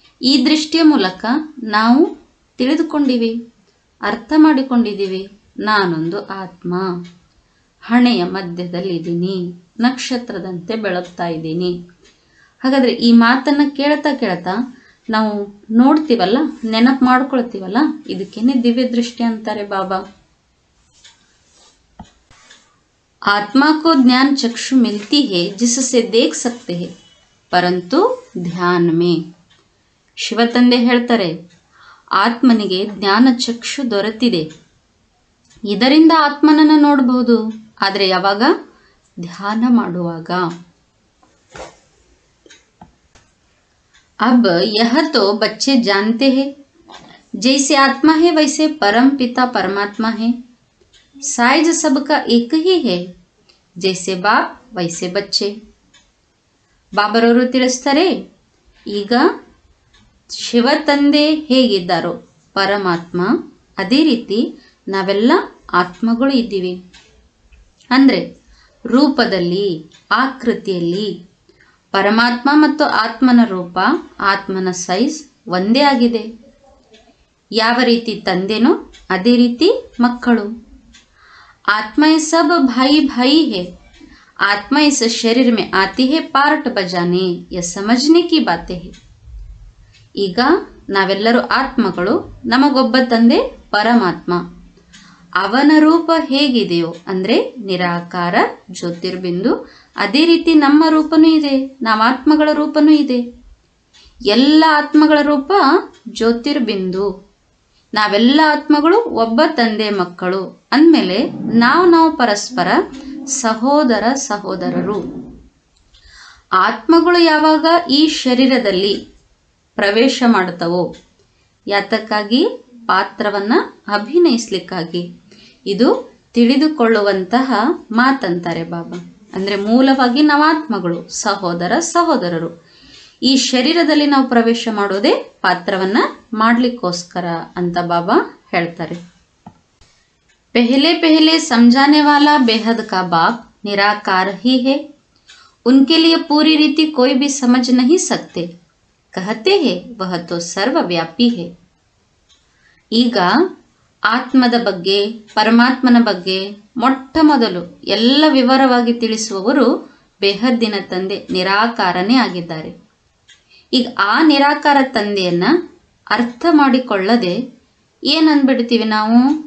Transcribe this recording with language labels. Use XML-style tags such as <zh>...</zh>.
<kn>ಈ ದೃಷ್ಟಿಯ ಮೂಲಕ ನಾವು ತಿಳಿದುಕೊಂಡಿವಿ, ಅರ್ಥ ಮಾಡಿಕೊಂಡಿದ್ದೀವಿ, ನಾನೊಂದು ಆತ್ಮ, ಹಣೆಯ ಮಧ್ಯದಲ್ಲಿದ್ದೀನಿ, ನಕ್ಷತ್ರದಂತೆ ಬೆಳಗ್ತಾ ಇದ್ದೀನಿ. ಹಾಗಾದರೆ ಈ ಮಾತನ್ನು ಕೇಳ್ತಾ ಕೇಳ್ತಾ ನಾವು ನೋಡ್ತೀವಲ್ಲ, ನೆನಪು ಮಾಡ್ಕೊಳ್ತೀವಲ್ಲ, ಇದಕ್ಕೇನೆ ದಿವ್ಯ ದೃಷ್ಟಿ ಅಂತಾರೆ ಬಾಬಾ.</kn> <hi>आत्मा को ज्ञान चक्षु मिलती है जिससे देख सकते हैं परंतु ध्यान में.</hi> <kn>ಶಿವತಂದೆ ಹೇಳ್ತಾರೆ, ಆತ್ಮನಿಗೆ ಜ್ಞಾನ ಚಕ್ಷು ದೊರೆತಿದೆ, ಇದರಿಂದ ಆತ್ಮನನ್ನು ನೋಡಬಹುದು, ಆದರೆ ಯಾವಾಗ? ಧ್ಯಾನ ಮಾಡುವಾಗ.</kn> <hi>अब यह तो बच्चे जानते हैं जैसे आत्मा है वैसे परम पिता परमात्मा है. साइज सबका एक ही है जैसे बाप वैसे बच्चे.</hi> <kn>ಬಾಬರವರು ತಿಳಿಸ್ತಾರೆ, ಈಗ ಶಿವ ತಂದೆ ಹೇಗಿದ್ದಾರೋ ಪರಮಾತ್ಮ, ಅದೇ ರೀತಿ ನಾವೆಲ್ಲ ಆತ್ಮಗಳು ಇದ್ದೀವಿ. ಅಂದರೆ ರೂಪದಲ್ಲಿ, ಆಕೃತಿಯಲ್ಲಿ ಪರಮಾತ್ಮ ಮತ್ತು ಆತ್ಮನ ರೂಪ, ಆತ್ಮನ ಸೈಜ್ ಒಂದೇ ಆಗಿದೆ. ಯಾವ ರೀತಿ ತಂದೆನೋ ಅದೇ ರೀತಿ ಮಕ್ಕಳು.</kn> <hi>आत्मा सब भाई भाई है. आत्मा इस शरीर में आती है पार्ट बजाने, यह समझने की बातें है.</hi> <kn>ಈಗ ನಾವೆಲ್ಲರೂ ಆತ್ಮಗಳು, ನಮಗೊಬ್ಬ ತಂದೆ ಪರಮಾತ್ಮ. ಅವನ ರೂಪ ಹೇಗಿದೆಯೋ ಅಂದರೆ ನಿರಾಕಾರ ಜ್ಯೋತಿರ್ಬಿಂದು, ಅದೇ ರೀತಿ ನಮ್ಮ ರೂಪನೂ ಇದೆ, ನಾವು ಆತ್ಮಗಳ ರೂಪನೂ ಇದೆ. ಎಲ್ಲ ಆತ್ಮಗಳ ರೂಪ ಜ್ಯೋತಿರ್ಬಿಂದು. ನಾವೆಲ್ಲ ಆತ್ಮಗಳು ಒಬ್ಬ ತಂದೆ ಮಕ್ಕಳು ಅಂದಮೇಲೆ ನಾವು ಪರಸ್ಪರ ಸಹೋದರ ಸಹೋದರರು. ಆತ್ಮಗಳು ಯಾವಾಗ ಈ ಶರೀರದಲ್ಲಿ ಪ್ರವೇಶ ಮಾಡುತ್ತವೋ, ಯಾತಕ್ಕಾಗಿ? ಪಾತ್ರವನ್ನು ಅಭಿನಯಿಸ್ಲಿಕ್ಕಾಗಿ. ಇದು ತಿಳಿದುಕೊಳ್ಳುವಂತಹ ಮಾತಂತಾರೆ ಬಾಬಾ. ಅಂದರೆ ಮೂಲವಾಗಿ ನಾವು ಆತ್ಮಗಳು, ಸಹೋದರ ಸಹೋದರರು. ಈ ಶರೀರದಲ್ಲಿ ನಾವು ಪ್ರವೇಶ ಮಾಡೋದೇ ಪಾತ್ರವನ್ನ ಮಾಡ್ಲಿಕ್ಕೋಸ್ಕರ ಅಂತ ಬಾಬಾ ಹೇಳ್ತಾರೆ.</kn> <hi>पहले पहले समझाने वाला बेहद का बाप निराकार ही है. उनके लिए पूरी रीति कोई भी समझ नहीं सकते. कहते हैं वह तो सर्वव्यापी है.</hi> <kn>ಈಗ ಆತ್ಮದ ಬಗ್ಗೆ, ಪರಮಾತ್ಮನ ಬಗ್ಗೆ ಮೊಟ್ಟ ಮೊದಲು ಎಲ್ಲ ವಿವರವಾಗಿ ತಿಳಿಸುವವರು ಬೇಹದ್ದಿನ ತಂದೆ ನಿರಾಕಾರನೇ ಆಗಿದ್ದಾರೆ. ಈಗ ಆ ನಿರಾಕಾರ ತಂದೆಯನ್ನ ಅರ್ಥ ಮಾಡಿಕೊಳ್ಳದೆ ಏನಂದ್ಬಿಡ್ತೀವಿ ನಾವು?</kn>